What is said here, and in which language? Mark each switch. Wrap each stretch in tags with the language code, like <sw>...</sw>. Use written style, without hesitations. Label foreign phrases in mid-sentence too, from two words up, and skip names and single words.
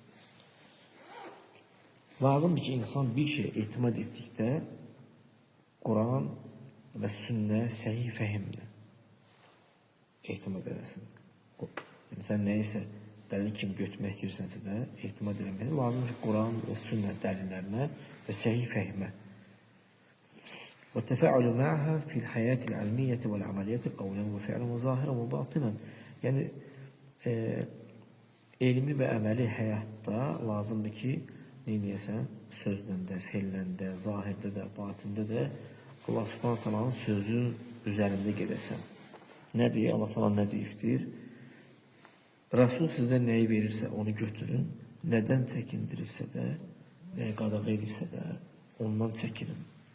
<az>Lazımdır ki, insan bir şey etimad etdikdə Quran və sünnə səhih fəhimlə etimad eləsin. Yəni, sən nəyisə dəlil kimi götürmək istəyirsənsə də etimad eləməlisin. Lazımdır ki, Quran və sünnə dəlillərinə və səhih fəhimə</az> <ar>وَالتَّفَاعُلُ مَعَهَا فِي الْحَيَاةِ الْعَلْمِيَّةِ وَالْعَمَلِيَّةِ قَوْلًا وَفِعْلًا وَظَاهِرًا وَبَاطِنًا.</ar> <az>Yəni, elmi və əməli həyatda lazımdır ki, neyləsən? Sözlə də, feillə də, zahirdə də, batində də Allah Subhanahu Taala'nın sözün üzərində gedəsən. Nə deyir? Allah Taala nə deyibdir? Rasul sizə nəyi verirsə onu götürün, nədən çəkindiribsə də, nəyə qadağa edibsə də ondan çəkinin.</az>